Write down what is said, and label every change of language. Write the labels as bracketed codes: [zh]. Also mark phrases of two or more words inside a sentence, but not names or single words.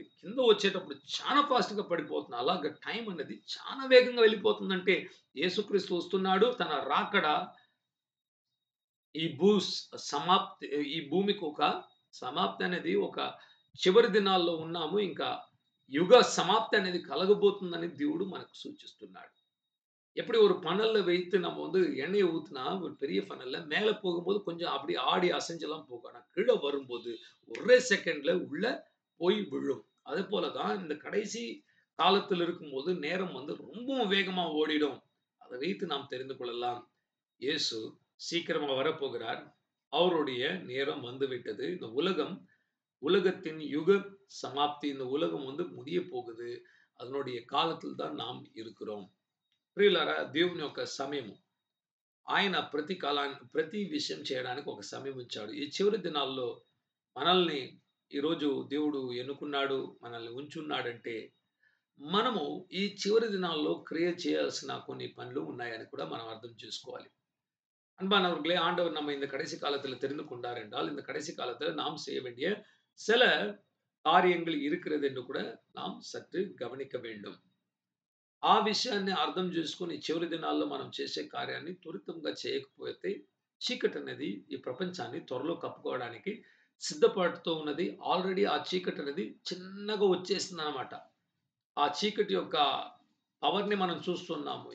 [te] కింద వచ్చేటప్పుడు చాలా ఫాస్ట్‌గా పడిపోతుంది. అలాగ టైం అనేది చాలా వేగంగా వెళ్ళిపోతుందంటే యేసుక్రీస్తు వస్తున్నాడు. తన రాకడ ఈ భూ సమాప్తి ఈ భూమికి ఒక సమాప్తి అనేది ఒక చివరి దినాల్లో ఉన్నాము. ఇంకా యుగ సమాప్తి అనేది కలగబోతుందని దేవుడు మనకు సూచిస్తున్నాడు. [ta] எப்படி ஒரு பனல்ல வைத்து நம்ம வந்து எண்ணெய ஊத்துனா, ஒரு பெரிய ஃபனல்ல மேல போகும்போது கொஞ்சம் அப்படியே ஆடி அசைஞ்செல்லாம் போகும். ஆனா கீழ வரும்போது ஒரே செகண்ட்ல உள்ள போய் விழும். அதுபோல தான் இந்த கடைசி காலத்தில் இருக்கும்போது நேரம் வந்து ரொம்பவும் வேகமா ஓடிடும். அதை வைத்து நாம் தெரிந்து கொள்ளலாம். இயேசு சீக்கிரமா வரப்போகிறார். அவருடைய நேரம் வந்துவிட்டது. இந்த உலகத்தின் யுக சமாப்தி. இந்த உலகம் வந்து முடியப் போகுது. அதனுடைய காலத்தில் தான் நாம் இருக்கிறோம். [te] ప్రియులారా దేవుని యొక్క సమయము ఆయన ప్రతి విషయం చేయడానికి ఒక సమయం ఉంచాడు. ఈ చివరి దినాల్లో మనల్ని ఈరోజు దేవుడు ఎన్నుకున్నాడు, మనల్ని ఉంచున్నాడంటే మనము ఈ చివరి దినాల్లో క్రియ చేయాల్సిన కొన్ని పనులు ఉన్నాయని కూడా మనం అర్థం చేసుకోవాలి. [ta] அன்பானவர்களே, ஆண்டவர் நம்ம இந்த கடைசி காலத்துல தெரிந்து கொண்டார் என்றால், இந்த கடைசி காலத்துல நாம் செய்ய வேண்டிய சில காரியங்கள் இருக்கிறது என்று கூட நாம் சற்று கவனிக்க வேண்டும். [te] ఆ విషయాన్ని అర్థం చేసుకొని చివరి దినాల్లో మనం చేసే కార్యాన్ని త్వరితంగా చేయకపోతే చీకటనేది ఈ ప్రపంచాన్ని త్వరలో కప్పుకోవడానికి సిద్ధపడుతూ ఉన్నది. ఆల్రెడీ ఆ చీకటనేది చిన్నగా వచ్చేసిందనమాట. ఆ చీకటి యొక్క పవర్‌ని మనం చూస్తున్నాము.